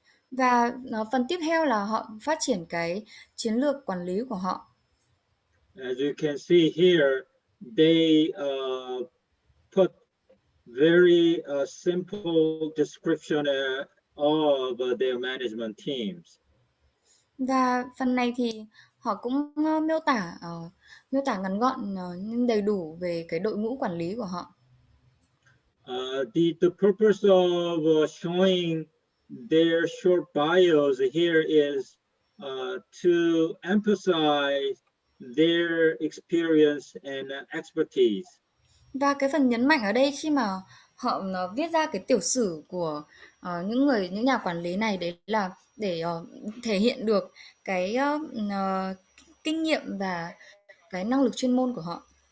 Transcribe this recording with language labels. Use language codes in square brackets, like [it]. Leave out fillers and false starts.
[vi] Và phần tiếp theo là họ phát triển cái chiến lược quản lý của họ. [en] As you can see here, they put very simple description of their management teams. [vi] Và phần này thì họ cũng miêu tả ngắn gọn nhưng đầy đủ về cái đội ngũ quản lý của họ. [en] The purpose of showing their short bios here is to emphasize their experience and expertise. [vi] Và cái phần nhấn mạnh ở đây khi mà họ viết ra cái tiểu sử của những nhà quản lý này đấy là để thể hiện được cái kinh nghiệm và cái năng lực chuyên môn của họ.